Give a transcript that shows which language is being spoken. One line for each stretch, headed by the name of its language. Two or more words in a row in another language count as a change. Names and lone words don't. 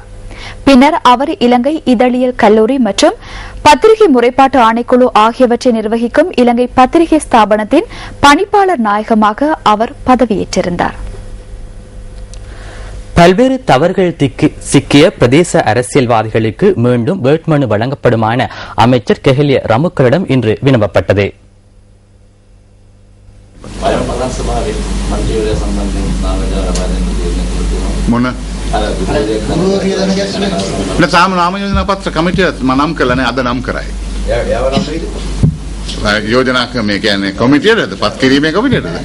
Tamil: பின்னர் அவர் இலங்கை இதழியல் கல்லூரி மற்றும் பத்திரிகை முறைப்பாட்டு ஆணைக்குழு ஆகியவற்றை நிர்வகிக்கும் இலங்கை பத்திரிகை ஸ்தாபனத்தின் பணிப்பாளர் நாயகமாக அவர் பதவியேற்றிருந்தார். பல்வேறு தவறுகள் சிக்கிய பிரதேச அரசியல்வாதிகளுக்கு மீண்டும் வேட்புமனு வழங்கப்படுமான அமைச்சர் கெஹலிய ரமுக்களிடம் இன்று வினவப்பட்டது.
Sinhala: තාම නාම යෝජනා පත්‍ර කමිටිය නම් කළා අද නම් කරයි. යෝජනා මේ කියන්නේ කොමිටියටද පත් කිරීමේ කොමිටියටද?